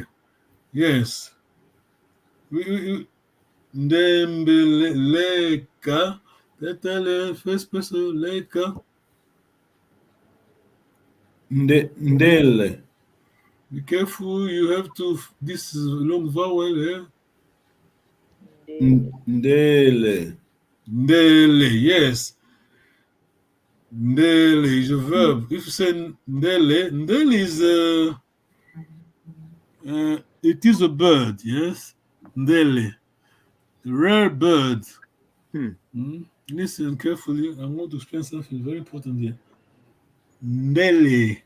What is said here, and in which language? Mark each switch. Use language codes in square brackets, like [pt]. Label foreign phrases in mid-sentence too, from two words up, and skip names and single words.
[en] Yes. Ndembeleka. That's first person. Leka. Ndele. Be careful. You have to. This is long vowel here. Ndele. Ndele. Yes. Ndele is a verb. If you say ndele, ndele is it is a bird. Yes. Ndele. Rare bird. Listen carefully. I want to explain something very important here. Ndele.